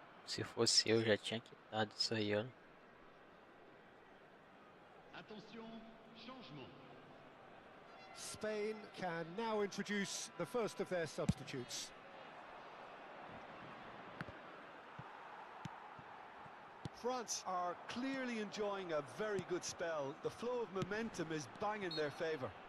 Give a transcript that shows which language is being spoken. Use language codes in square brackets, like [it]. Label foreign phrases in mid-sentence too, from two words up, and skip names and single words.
[pt] Se fosse eu, já tinha quitado isso aí, ó. [fr] Attention, changement. [en] Spain can now introduce the first of their substitutes. France are clearly enjoying a very good spell. The flow of momentum is bang in their favour.